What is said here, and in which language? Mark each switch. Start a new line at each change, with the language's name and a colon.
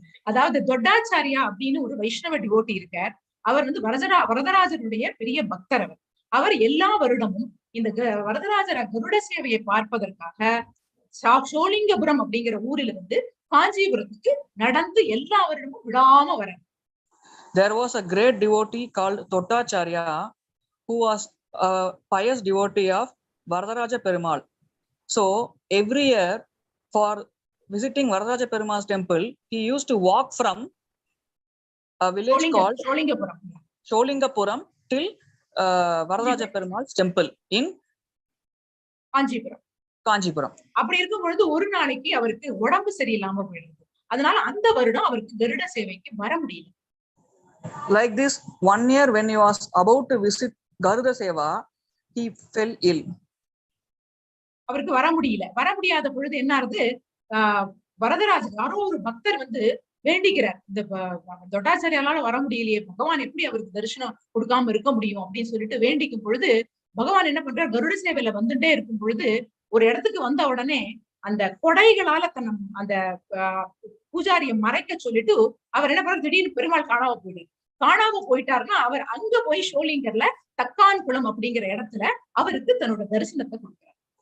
Tamil: அதாவது தொட்டாச்சாரியா அப்படின்னு ஒரு வைஷ்ணவ டிவோட்டி இருக்கார். அவர் வந்து வரதராஜருடைய பெரிய பக்தர். அவர் எல்லா வருடமும் இந்த வரதராஜர கருட சேவையை பார்ப்பதற்காக சோழிங்கபுரம் அப்படிங்கிற ஊரில் இருந்து காஞ்சிபுரத்துக்கு நடந்து எல்லா வருடமும் விடாம வர.
English: There was a great devotee called Tottacharya who was a pious devotee of Varadaraja Perumal. So every year for visiting Varadaraja Perumal's temple, he used to walk from a village called Sholingapuram till Varadaraja Perumal's temple in Kanchipuram.
Tamil: அப்படி இருக்கும் பொழுது ஒரு நாளைக்கு அவருக்கு உடம்பு சரியில்லாம போயிடுது. அதனால அந்த வருடம் அவருக்கு கருட சேவைக்கு வர முடியல.
English: Like this, one year when he was about to visit Garuda Seva, he fell ill.
Tamil: அவருக்கு வர முடியாத பொழுது என்ன ஆகுது, வரதராஜர் யாரோ ஒரு பக்தர் வந்து வேண்டிக்கிறார். இந்த தொட்டாச்சாரியால வர முடியலையே, பகவான் எப்படி அவருக்கு தரிசனம் கொடுக்காம இருக்க முடியும் அப்படின்னு சொல்லிட்டு வேண்டிக்கும் பொழுது பகவான் என்ன பண்றார், கருட சேவையில வந்துட்டே இருக்கும் பொழுது ஒரு இடத்துக்கு வந்த உடனே அந்த கொடைகளால அந்த பூஜாரியை மறைக்க சொல்லிட்டு அவர் என்ன பண்றாரு, திடீர்னு பெருமாள் காணாம போயிட்டாருன்னா அவர் அங்க போய் ஷோலிங்கர்ல தக்கான் குளம் அப்படிங்கிற இடத்துல அவருக்கு தன்னோட தரிசனத்தை கொடுக்கிறார்.